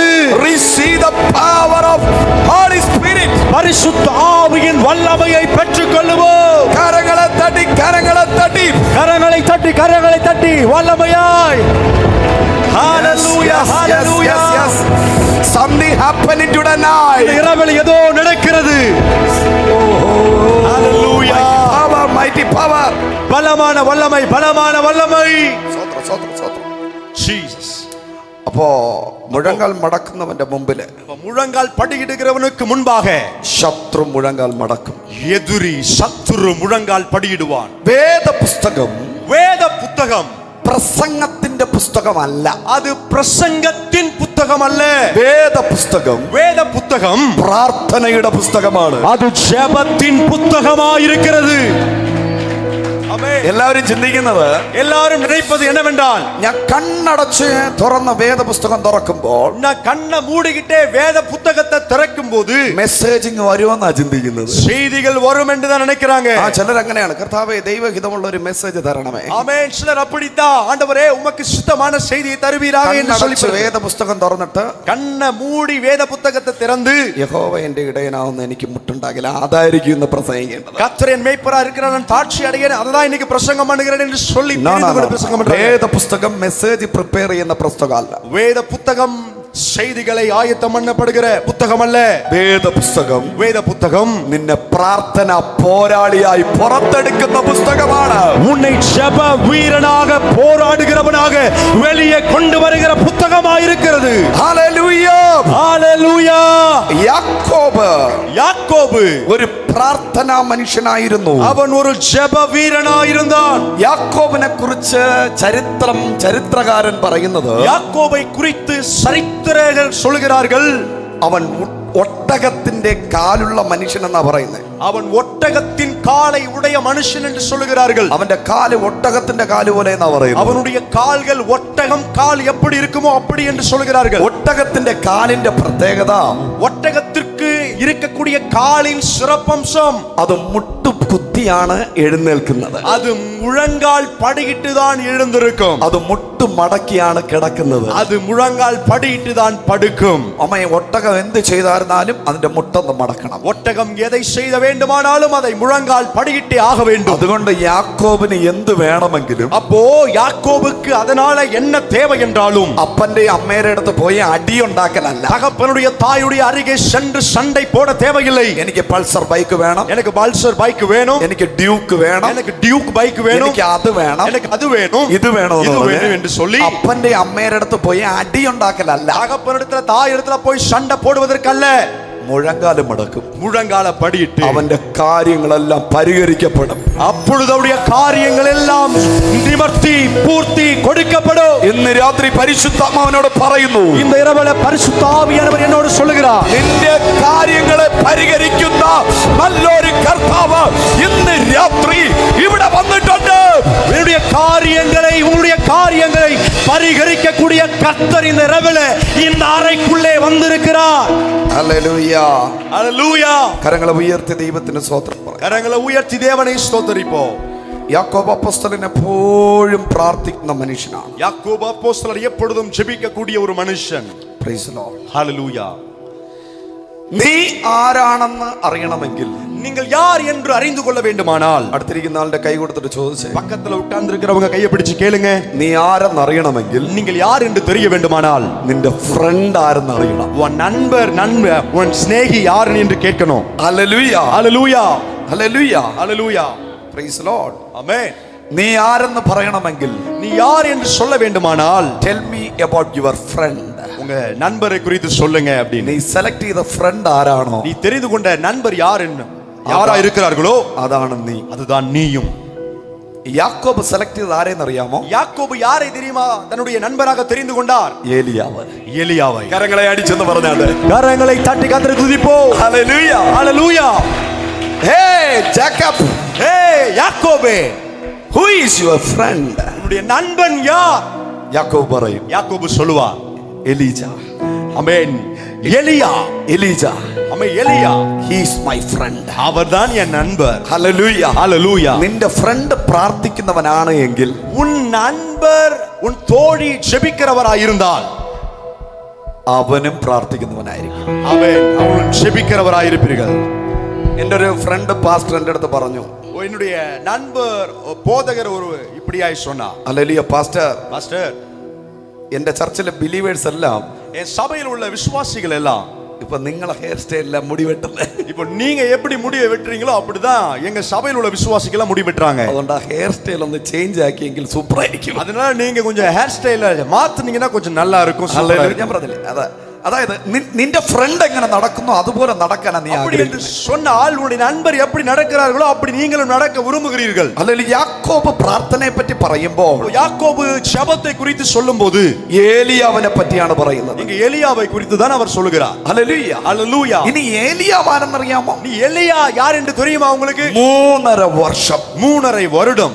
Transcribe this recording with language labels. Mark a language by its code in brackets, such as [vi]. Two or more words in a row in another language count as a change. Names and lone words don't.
[en] Receive the power of Holy Spirit. [ta] பரிசுத்த ஆவியின் வல்லமையை பெற்றுக் கொள்ளுவோம். [ml] കരങ്ങളെ തട്ടി, കരങ്ങളെ തട്ടി, [ta] கரங்களை தட்டி, கரங்களை தட்டி, வல்லமையாய். ஹalleluya, ஹalleluya. [en] Something happening tonight. [ta] இந்த இரவில் ஏதோ நடக்கிறது. ஹalleluya. [en] Mighty power. [ta] பலமான வல்லமை, பலமான வல்லமை. [ml] സ്തോത്രം, സ്തോത്രം, സ്തോത്രം. Jesus. അപ്പോ മുഴങ്കാൽ മടക്കുന്നവന്റെ മുമ്പില് [ta] முழங்கால் படியிடுகிறவனுக்கு முன்பாக [ml] ശത്രു മുഴങ്കാൽ മടക്കും. [ta] எதிரி சத்துரு முழங்கால் படியிடுவான். [ml] വേദപുസ്തകം [ta] வேத புத்தகம் [ml] പ്രസംഗത്തിന്റെ പുസ്തകമല്ല. [ta] அது பிரசங்கத்தின் புத்தகம் அல்ல. [ml] വേദപുസ്തകം [ta] வேத புத்தகம் [ml] പ്രാർത്ഥനയുടെ പുസ്തകമാണ്. [ta] அது ஜெபத்தின் புத்தகமாயிருக்கிறது. [ml] എല്ലാവരും ചിന്തിക്കുന്നത്, [ta] எல்லாரும் நினைப்பது என்னவென்றால், [ml] ഞാൻ കണ്ണടച്ച് തുറന്ന വേദപുസ്തകം തുറക്കുമ്പോൾ [ta] நான் கண்ணை மூடிக்கிட்டே வேத புத்தகத்தை திறக்கும் போது [ml] മെസ്സേജിങ് വരുമെന്നാ ചിന്തിക്കുന്നത്. [ta] செய்திகள் வரும் என்று தான் நினைக்கிறாங்க. [ml] ചിലർ അങ്ങനെയാണ്. കർത്താവേ, ദൈവഹിതമുള്ള ഒരു മെസ്സേജ് തരണമേ. [ta] ஆமென். சிலர் அப்படித்தான், ஆண்டவரே உமக்கு சுத்தமான செய்தியை தருவீராக என்று சொல்லி [ml] വേദപുസ്തകം തുറന്നിട്ട് [ta] கண்ணை மூடி வேத புத்தகத்தை திறந்து, [ml] യഹോവ എന്റെ ഇടയനാവുന്ന എനിക്ക് മുട്ടുണ്ടാകില്ല, അതായിരിക്കും ഇന്ന് പ്രസംഗിക്കേണ്ടത്. [ta] கர்த்தர் என் மேய்ப்பரா இருக்கிறார், நான் தாட்சி அடைகிறேன், அததான் இன்னைக்கு பிரசங்கம் பண்ணுகிறேன் என்று சொல்லி பிரசங்கம் பண்றாங்க. [ml] വേദപുസ്തകം [en] message prepare [ml] ചെയ്യുന്ന പുസ്തകമല്ല. [ta] வேத புத்தகம் செய்திகளை ஆயத்தம் பண்ணப்படுகிற புத்தகம் அல்ல. [ml] വേദപുസ്തകം [ta] வேத புத்தகம் [ml] നിന്നെ പ്രാർത്ഥന പോരാളിയായി പുറത്തെടുക്കുന്ന പുസ്തകമാണ്. [ta] உன்னை ஜெப வீரனாக போராடுகிறவனாக வெளியே கொண்டு வருகிற புத்தகமாயிருக்கிறது. [ml] ഹല്ലേലൂയ. [ta] ஹalleluya. [ml] യാക്കോബ് [ta] யாக்கோபு [ml] ഒരു പ്രാർത്ഥനാ മനുഷ്യനായിരുന്നു. [ta] அவன் ஒரு ஜெப வீரனாயிருந்தான். [ml] യാക്കോബിനെ കുറിച്ച് ചരിത്രകാരൻ പറയുന്നത്, [ta] யாக்கோபை குறித்து சரித்திரர்கள் சொல்கிறார்கள், [ml] അവൻ ഒട്ടകത്തിന്റെ കാലുള്ള മനുഷ്യൻ എന്നാ പറയുന്നത്. [ta] அவன் ஒட்டகத்தின் காலை உடைய மனுஷன் என்று சொல்லுகிறார்கள். [ml] അവന്റെ കാല് ഒട്ടകത്തിന്റെ കാല് പോലെ എന്നാ പറയുന്നത്. [ta] அவனுடைய கால்கள் ஒட்டகம் கால் எப்படி இருக்குமோ அப்படி என்று சொல்கிறார்கள். [ml] ഒട്ടകത്തിന്റെ കാലിന്റെ പ്രത്യേകത, [ta] ஒட்டகத்திற்கு இருக்கக்கூடிய காலின் சிறப்பம்சம், [ml] അത് മുട്ടുകുത്തിയാണ് എഴുന്നേൽക്കുന്നത്. [ta] அது முழங்கால் படியிட்டு தான் எழுந்திருக்கும். [ml] അത് മുട്ടു മടക്കിയാണ് കിടക്കുന്നത്. [ta] அது முழங்கால் படியிட்டு தான் படுக்கும். [ml] അമ്മയെ ഒട്ടകം എന്ത് ചെയ്തായിരുന്നാലും അതിന്റെ മുട്ടൊന്ന് മടക്കണം. [ta] ஒட்டகம் எதை செய்த வேண்டுமானாலும் அதை முழங்கால் படியிட்டே ஆக வேண்டும். [ml] അതുകൊണ്ട് യാക്കോബിന് എന്ത് വേണമെങ്കിലും, [ta] அப்போ யாக்கோபுக்கு அதனால என்ன தேவை என்றாலும் [ml] അപ്പന്റെ അമ്മയുടെ അടുത്ത് പോയി അടിയുണ്ടാക്കലല്ല, [ta] தகப்பனுடைய தாயுடைய அருகே சென்று சண்டை போட தேவையில்லை. [ml] എനിക്ക് പൾസർ ബൈക്ക് വേണം, [ta] எனக்கு பல்சர் பைக் வேணும், [ml] എനിക്ക് ഡ്യൂക്ക് വേണം, [ta] எனக்கு டியூக் பைக் வேணும், [ml] എനിക്ക് അത് വേണം, [ta] எனக்கு அது வேணும், [ml] ഇത് വേണം [ta] என்று சொல்லி [ml] അപ്പന്റെ അമ്മയുടെ അടുത്ത് പോയി അടിയുണ്ടാക്കലല്ല, [ta] தகப்பனிடத்துல தாய் இடத்துல போய் சண்டை போடுவதற்கல்ல, [ml] മുഴങ്കാല് മടക്കും, [ta] முழங்கால படியிட்டு [ml] അവന്റെ കാര്യങ്ങളെല്ലാം പരിഹരിക്കപ്പെടും. [ta] அப்பொழுது அவருடைய காரியங்கள் எல்லாம் நிவர்த்தி பூர்த்தி கொடுக்கப்படும். [ml] ഇന്ന് രാത്രി പരിശുദ്ധാത്മാവിനോട് പറയുന്നു, [ta] இந்த இரவுல பரிசுத்த ஆவியானவர் என்னோடு சொல்லுகிறார், [ml] നിന്റെ കാര്യങ്ങളെ പരിഹരിക്കുന്ന നല്ലൊരു കർത്താവ് ഇന്ന് രാത്രി ഇവിടെ വന്നിട്ടുണ്ട്. [ta] உன்னுடைய காரியங்களை பரிகரிக்கக்கூடிய கர்த்தர் இந்த இரவுல இந்த அறைக்குள்ளே வந்திருக்கிறார். [ml] ഹല്ലേലൂയ, ഹല്ലേലൂയ. കരങ്ങളെ ഉയർത്തി ദൈവത്തിന് സ്തോത്രം പറയാം. [ta] கரங்களை உயர்த்தி தேவனை ஸ்தோத்திரிப்போம். [ml] യാക്കോബ് അപ്പോസ്തലൻ എപ്പോഴും പ്രാർത്ഥിക്കുന്ന മനുഷ്യനാണ്. [ta] யாக்கோபு அப்போஸ்தலர் எப்பொழுதும் ஜெபிக்கக்கூடிய ஒரு மனுஷன். [en] Praise the Lord. [ta] ஹல்லேலூயா. [ml] നീ ആരാണെന്ന് അറിയണമെങ്കിൽ, [ta] நீங்கள் யார் என்று அறிந்து கொள்ள வேண்டுமானால், [ml] അടുത്തിരിക്കുന്ന ആളുടെ കൈ കൊടുത്തിട്ട് ചോദിച്ചേ, [ta] பக்கத்துல உட்கார்ந்து இருக்கிறவங்க கையை பிடிச்சு கேளுங்க, [ml] നീ ആരെന്ന് അറിയണമെങ്കിൽ, [ta] நீங்கள் யார் என்று தெரிய வேண்டுமானால் [ml] നിന്റെ ഫ്രണ്ട് ആരെന്ന് അറിയണം. [ta] உன் நண்பர் உன் சிநேகி யார் என்று கேட்கணும். [ml] ഹല്ലേലൂയ, [ta] ஹல்லேலூயா, [ml] ഹല്ലേലൂയ, [ta] ஹல்லேலூயா. [en] Praise the Lord. [ta] ஆமென். [ml] നീ ആരെന്ന് പറയണമെങ്കിൽ, [ta] நீ யார் என்று சொல்ல வேண்டுமானால், [en] Tell me about your friend. [ta] உங்க நண்பரை குறித்து சொல்லுங்க அப்படின்னு. [ml] നീ സെലക്ട് ചെയ്ത ഫ്രണ്ട് ആരാണോ, [ta] நீ தெரிந்து கொண்ட நண்பர் யாரா இருக்கிறார்களோ [ml] അതാണ് നീ. [ta] அதுதான் நீயும். [ml] യാക്കോബ് സെലക്ട് ചെയ്ത് ആരെന്നറിയാമോ? [ta] யாக்கோபு யாரை தெரியுமா தன்னுடைய நண்பராக தெரிந்து கொண்டார்? [ml] ഏലിയാവ്. [ta] எலியாவை. [ml] കരങ്ങളെ അടിച്ചെന്ന് പറഞ്ഞാണ്ട് [ta] கரங்களை தட்டி கர்த்தரை துதிப்போம். [ml] ഹല്ലേലൂയ, [ta] ஹல்லேலூயா. [ml] ഹേ ജേക്കബ്, [ta] ஹே யாக்கோபே, [en] who is your friend? [ta] உன்னுடைய நண்பன் யார்? [ml] യാക്കോബ് പറയും, [ta] யாக்கோபு சொல்லுவார், [ml] എലീജ. [ta] ஆமென், எலியா. [ml] എലീജ, [ta] ஆமென், எலியா. [en] he is my friend. [ta] அவர்தான் என் நண்பர். [ml] ഹല്ലേലൂയ, [ta] ஹல்லேலூயா. [ml] നിന്റെ ഫ്രണ്ട് പ്രാർത്ഥിക്കുന്നവനാണ് എങ്കിൽ, [ta] உன் நண்பர் உன் தோழி ஜெபிக்கிறவராயிருந்தால் [ml] അവനും പ്രാർത്ഥിക്കുന്നവനായിരിക്കും. [ta] அவன் ஜெபிக்கிறவராயிருப்பீர்கள். [ml] എൻ്റെ ഒരു [en] friend pastor [ml] എൻ്റെ അടുത്ത് പറഞ്ഞു, [ta] என்னுடைய நண்பர் போதகர் ஒரு இப்படியாய் சொன்னார், [ml] ഹല്ലേലൂയ പാസ്റ്റർ, [ta] மாஸ்டர், [ml] എൻ്റെ ചർച്ചിലെ ബിലീവേഴ്സ് എല്ലാം [ta] என் சபையில் உள்ள விசுவாசிகள் எல்லாம் [ml] ഇപ്പൊ നിങ്ങളെ ഹെയർ സ്റ്റൈലില്ല മുടി വെട്ടുന്നത്. [ta] இப்போ நீங்க எப்படி முடிய வெட்டுறீங்களோ அப்படிதான் எங்க சபையில் உள்ள விசுவாசிகள் எல்லாம் முடி வெட்டுறாங்க. [ml] അതുകൊണ്ട് ആ [en] hair style [ml] ഒന്ന് ചേഞ്ച് ആക്കിയെങ്കിൽ സൂപ്പർ ആയിരിക്കും. [ta] அதனால நீங்க கொஞ்சம் [en] hair style [ta] மாத்துனீங்கன்னா கொஞ்சம் நல்லா இருக்கும். [ml] ഞാൻ പറഞ്ഞില്ലേ, അതായത് നിന്റെ ഫ്രണ്ട് എങ്ങനെ നടക്കുന്നു അതുപോലെ നടക്കാനാ നീ ആഗ്രഹിക്കുന്നത്. [ta] சொன்னால் உன்னுடைய நண்பர் எப்படி நடக்கிறார்களோ அப்படி நீங்களும் நடக்க விரும்புகிறீர்கள். [ml] അല്ലെങ്കിൽ യാക്കോബ് പ്രാർത്ഥനയെ പറ്റി പറയുമ്പോൾ [ta] யாக்கோபு ஜெபத்தை குறித்து சொல்லும்போது [ml] ഏലിയാവിനെ പറ്റിയാണ് പറയുന്നത്. [ta] இங்க எலியாவை குறித்து தான் அவர் சொல்லுகிறார். [ml] ഹല്ലേലൂയ, [ta] ஹல்லேலூயா. [ml] ഇനി ഏലിയാവ് ആരെന്നറിയാമോ? [ta] நீ எலியா யார் என்று தெரியுமா உங்களுக்கு? [ml] 3.5 വർഷം [ta] 3.5 வருடம்